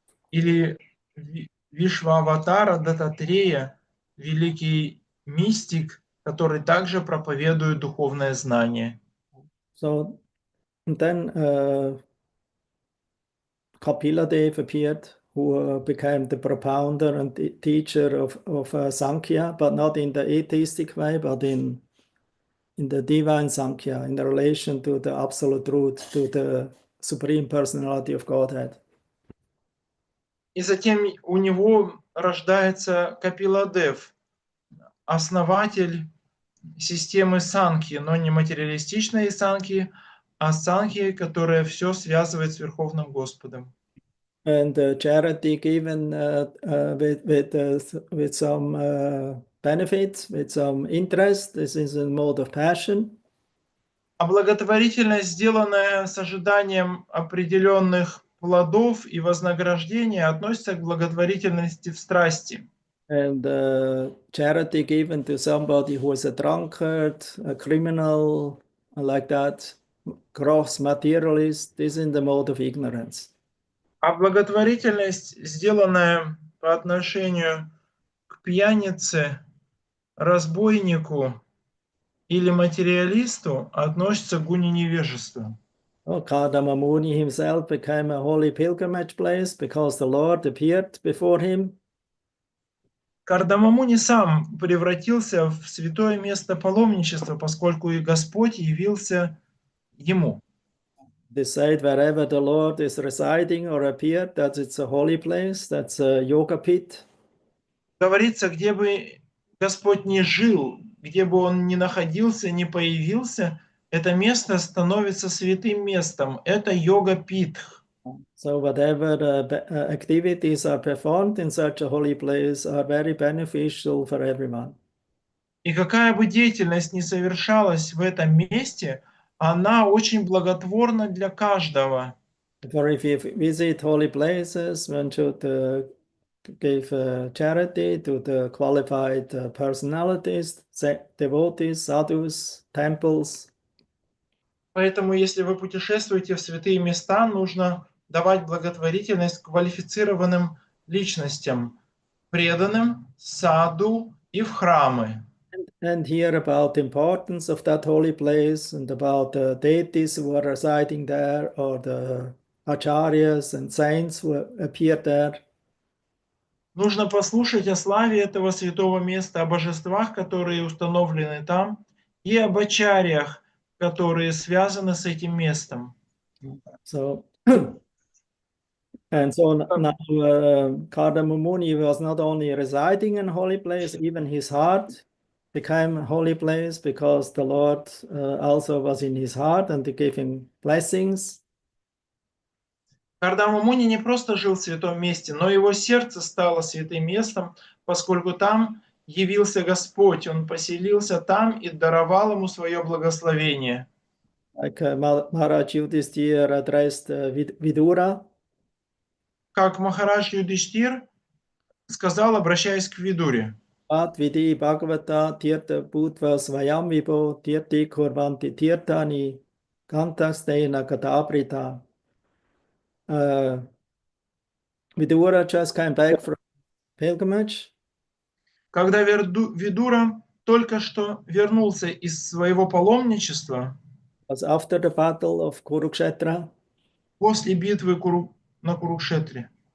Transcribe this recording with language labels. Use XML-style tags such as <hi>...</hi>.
<ru>Или Вишваватара Даттатрея, великий мистик, который также проповедует духовное знание.</ru> <en>So then Kapila Dev appeared, who became the propounder and teacher of Sankhya, but not in the atheistic way, but in the divine Sankhya, in the relation to the absolute truth, to the Supreme Personality of Godhead.</en> <ru>И затем у него рождается Капиладев, основатель системы Санхи, но не материалистичной Санхи, а Санхи, которая все связывает с Верховным Господом.</ru> <en>And charity given with some benefits, with some interest, this is a mode of passion.</en> <ru>А благотворительность, сделанная с ожиданием определенных плодов и вознаграждения, относится к благотворительности в страсти.</ru> <en>And charity given to somebody who is a drunkard, a criminal, like that, gross materialist, is in the mode of ignorance.</en> <ru>А благотворительность, сделанная по отношению к пьянице разбойнику или материалисту относится к гуне невежества.</ru> <en>Kardamamuni himself became a holy pilgrimage place because the Lord appeared before him.</en> <ru>Кардамамуни сам превратился в святое место паломничества, поскольку и Господь явился ему.</ru> <en>They said wherever the Lord is residing or appeared, that it's a holy place, that's a yoga pit.</en> <ru>Говорится, где бы Господь ни жил, где бы Он ни находился, ни появился, это место становится святым местом. Это йога-питх.</ru> <en>So whatever activities are performed in such a holy place are very beneficial for everyone.</en> <ru>И какая бы деятельность ни совершалась в этом месте, она очень благотворна для каждого.</ru> <en>For if you visit holy places, one should give charity to the qualified personalities, devotees, sadhus, temples.</en> <ru>Поэтому, если вы путешествуете в святые места, нужно давать благотворительность квалифицированным личностям, преданным, саду и в храмы.</ru> <en>And hear about the importance of that holy place and about the deities who are residing there or the acharyas and saints who appear there.</en> <ru>Нужно послушать о славе этого святого места, о божествах, которые установлены там, и об ачарьях, которые связаны с этим местом.</ru> <en>So, and so now Kardamamuni was not only residing in a holy place, even his heart became a holy place because the Lord also was in his heart and he gave him blessings.</en> <ru>Кардамамуни не просто жил в святом месте, но его сердце стало святым местом, поскольку там явился Господь. Он поселился там и даровал ему свое благословение.</ru> <en>Like Maharaj Yudhishthira addressed Vidura.</en> <ru>Как Махарадж Юдиштхир сказал, обращаясь к Видуре.</ru> <sa>At vidi bhagavata tirtha bhutva svayam vibho tirti kurvanti tirthani kantastena kataprita.</sa> <en>Vidura just came back from pilgrimage.</en> <ru>Когда Видура только что вернулся из своего паломничества,</ru> <en>Was after the battle of Kurukshetra,</en> <ru>после битвы на Курукшетре,</ru>